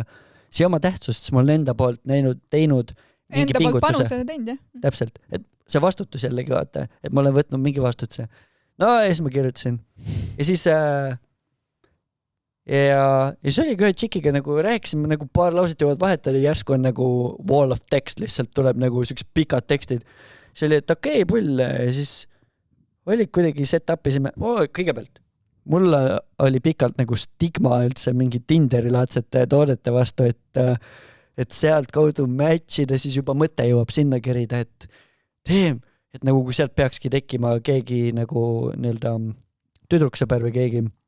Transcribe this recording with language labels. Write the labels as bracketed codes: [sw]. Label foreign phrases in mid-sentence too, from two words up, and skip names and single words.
[et] See oma tähtsust, siis ma olen enda poolt teinud mingi enda pingutuse. Poolt panuse teinud, jah. Täpselt, et see vastutus jällegi vaata, et ma olen võtnud mingi vastutuse. No ja siis ma kirjutasin. Ja ja siis oligi ühe tšikiga nagu rääkisime nagu paar lauset jõuavad vahetada ja järsku on nagu [en] wall of text [et] lihtsalt tuleb nagu siuksed pikad tekstid. See oli, et okei, pull ja siis oli kuidagi set-upisime. Kõigepealt, mulle oli pikalt nagu stigma üldse mingi Tinderi-laadsete toodete vastu, et sealt kaudu matchida, siis juba mõte jõuab sinna kerida, et nagu kui sealt peakski tekkima keegi nagu nii-öelda tüdruksõber või keegi,